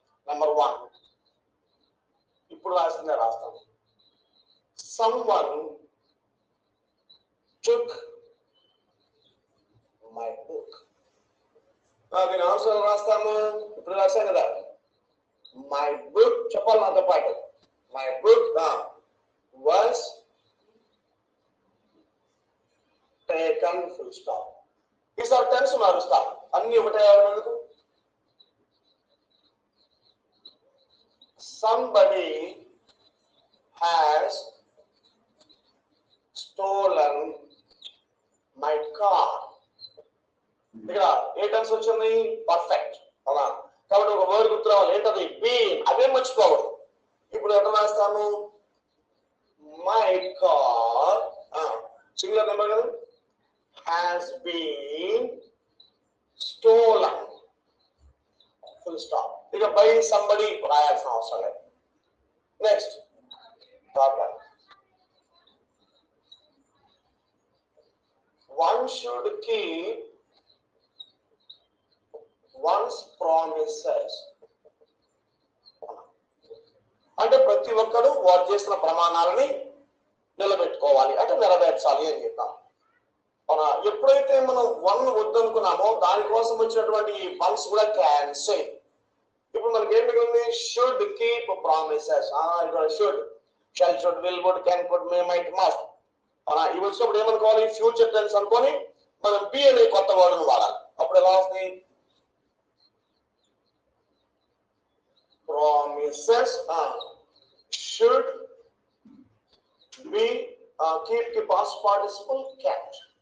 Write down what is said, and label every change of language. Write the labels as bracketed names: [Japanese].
[Telugu] Number 1 ఇప్పుడు రాసిందే రాస్తాను. [English] Someone took my book. [Telugu] దీని ఆన్సర్ రాస్తాము. ఇప్పుడు రాశాను కదా, [English] my book [Telugu] చెప్పాలి నాతో పాటు. [English] My book was taken full stop. [Telugu] ఈసారి టెన్స్ మారుస్తాం. అన్ని ఒకటే ఎందుకు? [English] Somebody has stolen my car. [Telugu] ఇక్కడ ఏ టెన్స్ వచ్చింది? పర్ఫెక్ట్. అవునా? కాబట్టి ఒక వర్డ్ గుర్తు రావాలి. ఏంటది? బీన్. అదే మర్చిపోవద్దు. ఇప్పుడు ఎట్లా రాస్తాను? [English] my car singular number [Telugu] కదా, [English] Has been stolen full stop. [Telugu] ఇక [English] by somebody [Telugu] రాయాల్సిన అవసరం లేదు. Next problem. [English] One should keep one's promises. [Telugu] అంటే ప్రతి ఒక్కరు వారు చేసిన ప్రమాణాలని నిలబెట్టుకోవాలి, అంటే నెరవేర్చాలి అని చెప్తాం. ఎప్పుడైతే మనం 1 వద్దనుకున్నామో దానికోసం వచ్చినటువంటి ఈ వన్స్ కూడా క్యాన్సిల్. ఇప్పుడు మనకి ఏం మిగిలింది? [English] Should keep promises. ఇక్కడ should, shall, should, will, would, can, could, may, might, must. [Telugu] ఇవి వచ్చినప్పుడు ఏమనుకోవాలి? ఫ్యూచర్ టెన్స్ అనుకొని మనం బి అనే కొత్త వర్డ్ను వాడాలి. అప్పుడు ఎలా వస్తుంది? [English] Promises should be keep the past participle kept.